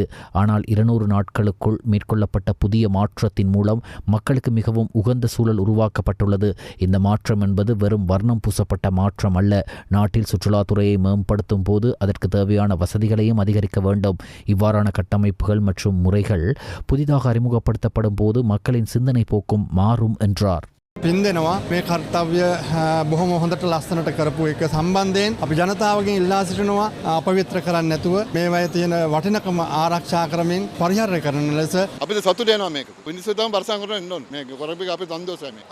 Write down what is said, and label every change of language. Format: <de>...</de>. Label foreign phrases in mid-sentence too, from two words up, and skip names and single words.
<ta>ஆனால் 200 நாட்களுக்குள் மேற்கொள்ளப்பட்ட புதிய மாற்றத்தின் மூலம் மக்களுக்கு மிகவும் உகந்த சூழல் உருவாக்கப்பட்டுள்ளது. இந்த மாற்றம் என்பது வெறும் வர்ணம் பூசப்பட்ட மாற்றம் அல்ல. நாட்டில் சுற்றுலாத்துறையை மேம்படுத்தும் போது அதற்கு தேவையான வசதிகளையும் அதிகரிக்க வேண்டும். இவ்வாறான கட்டமைப்புகள் மற்றும் முறைகள் புதிதாக அறிமுகப்படுத்தப்படும் போது மக்களின் சிந்தனை போக்கும் மாறும் என்றார்.</ta> <si>පින්දෙනවා මේ කර්තව්‍ය බොහොම හොඳට ලස්සනට කරපු එක සම්බන්ධයෙන් අපි ජනතාවගෙන් ඉල්ලා සිටිනවා අපවිත්‍ර කරන්නේ නැතුව මේවායේ තියෙන වටිනකම ආරක්ෂා කරමින් පරිහරණය කරන ලෙස අපිට සතුට වෙනවා මේක. පිනිස්සු තමයි බර්සන් කරන්න එන්න ඕනේ. මේක කරපු එක අපි සන්තෝෂයි මේ.</si>